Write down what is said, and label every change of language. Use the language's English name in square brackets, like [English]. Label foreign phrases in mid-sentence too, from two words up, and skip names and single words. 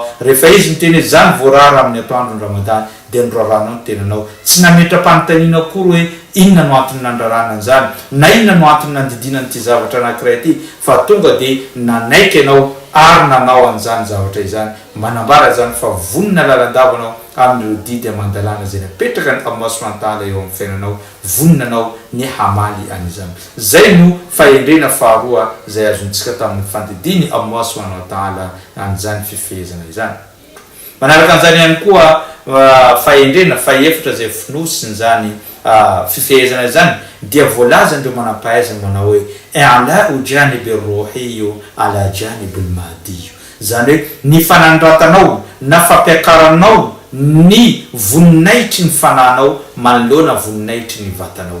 [Malagasy] Rehefa izy miteny zany voarara amin'ny atoandro Ramadan dia noraranao ny tenanao, tsy nametra-panontaniana akory hoe inona no antony nandrarana an'izany na inona no antony nandidinany ty zavatra anankiray ty, fa tonga dia nanaiky ianao ary nanao an'izany zavatra izany, manambara zany fa vonina lalandavanao amin'ireo didy amandalana zay napetraka ny [Arabic] Allah subhanahu wa ta'ala [Malagasy] eo amin'ny fiainanao, voninanao ny hamaly an'izany. Zay no fahendrena faharoa zay azontsika tamin'ny fandidiny [Arabic] Allah subhanahu wa ta'ala [Malagasy] an'izany fifehezana izany. Manaraka an'izany ihany koa fahendrena faefatra zay finosiny zany fifehezana izany dia voalaza ndreo manam-pahaizana manao hoe [Arabic] ala ujanibi ruhiyo ala janibi lmadiyo, [Malagasy] zany hoe ny fanandratanao na fampiakaranao ny voninaitry ny fananao manoloana voninaitry ny vatanao.